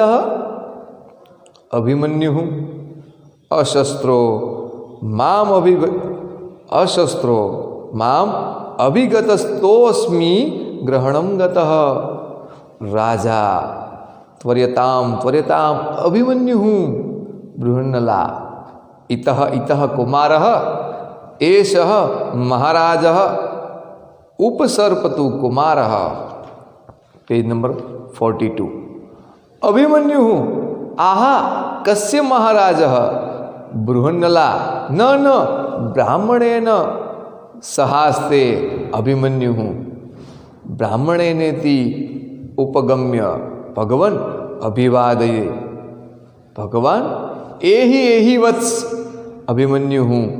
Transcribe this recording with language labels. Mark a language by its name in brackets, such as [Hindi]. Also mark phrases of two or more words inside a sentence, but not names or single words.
[Sanskrit] अभिमन्यु अशस्त्रो माम् अभिगतस्तोस्मि ग्रहणम् गतः. राजा त्वर्यताम् अभिमन्यु. बृहन्नला इतः कुमार एष महाराज उपसर्पतु कुमारः, [English] page number [Sanskrit] 42। अभिमन्युः आहा कस्य महाराजः, बृहन्नला न ब्राह्मणेन सहास्ते अभिमन्युः, ब्राह्मणेनेति उपगम्य भगवन् अभिवादये, भगवान एहि वत्स अभिमन्युः